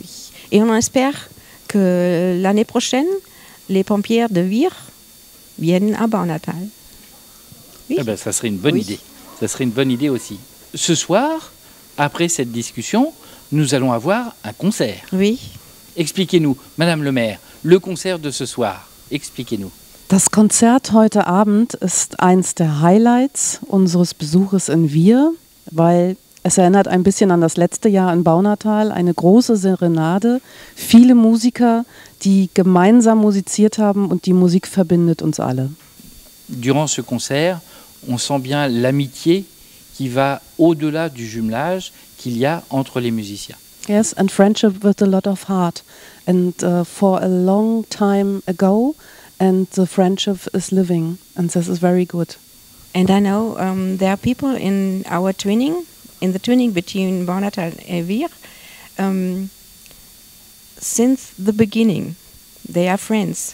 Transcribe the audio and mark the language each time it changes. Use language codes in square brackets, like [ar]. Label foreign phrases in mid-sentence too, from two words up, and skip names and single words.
[fr] Et on espère que l'année prochaine, les pompiers de Vire viennent à Baunatal. Oui. Eh ben, ça serait une bonne idée. Ça serait une bonne idée aussi. Ce soir, après cette discussion, nous allons avoir un concert. Oui. Expliquez-nous, Madame le maire, le concert de ce soir. Expliquez-nous. [de] Das Konzert heute Abend ist eins der Highlights unseres Besuches in Vire, weil es erinnert ein bisschen an das letzte Jahr in Baunatal, eine große Serenade, viele Musiker, die gemeinsam musiziert haben und die Musik verbindet uns alle. [fr] Durant ce concert, on sent bien l'amitié qui va au-delà du jumelage qu'il y a entre les musiciens. [en] Yes, and friendship with a lot of heart. And for a long time ago, and the friendship is living, and this is very good. And I know there are people in our twinning, in the twinning between Baunatal and Vire, since the beginning, they are friends.